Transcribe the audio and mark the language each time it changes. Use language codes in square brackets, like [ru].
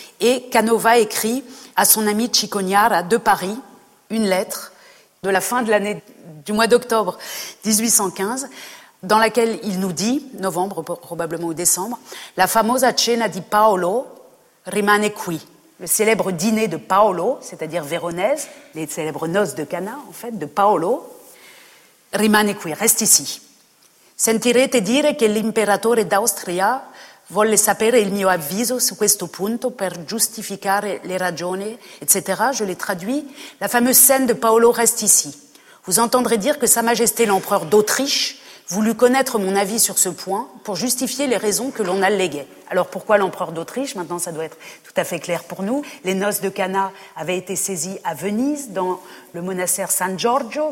[fr] Et Canova écrit à son ami Chicognara de Paris une lettre de la fin de l'année du mois d'octobre 1815, dans laquelle il nous dit, novembre probablement ou décembre, « [it] La famosa cena di Paolo rimane qui. [fr] » Le célèbre dîner de Paolo, c'est-à-dire Véronèse, les célèbres noces de Cana, en fait, de Paolo, [it] Rimane qui, resti ici. Sentirete dire che l'imperatore d'Austria vuole sapere il mio avviso su questo punto per giustificare le ragioni, etc. [fr] Je l'ai traduit. La fameuse scène de Paolo reste ici. Vous entendrez dire que Sa Majesté l'Empereur d'Autriche voulut connaître mon avis sur ce point pour justifier les raisons que l'on alléguait. Alors pourquoi l'Empereur d'Autriche ? Maintenant, ça doit être tout à fait clair pour nous. Les noces de Cana avaient été saisies à Venise, dans le monastère San Giorgio.